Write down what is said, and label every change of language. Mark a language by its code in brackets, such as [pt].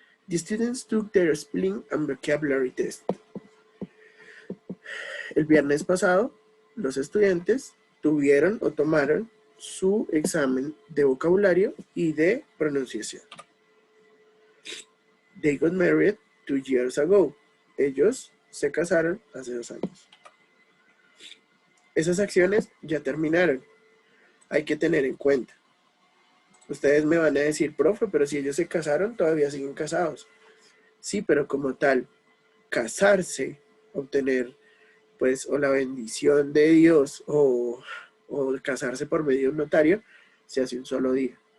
[en] The students took their spelling and vocabulary test. [es] El viernes pasado, los estudiantes tuvieron o tomaron su examen de vocabulario y de pronunciación. [en] They got married 2 years ago. [es] Ellos se casaron hace 2 años. Esas acciones ya terminaron. Hay que tener en cuenta. Ustedes me van a decir, profe, pero si ellos se casaron, todavía siguen casados. Sí, pero como tal, casarse, obtener, pues, o la bendición de Dios, o casarse por medio de un notario, se hace un solo día.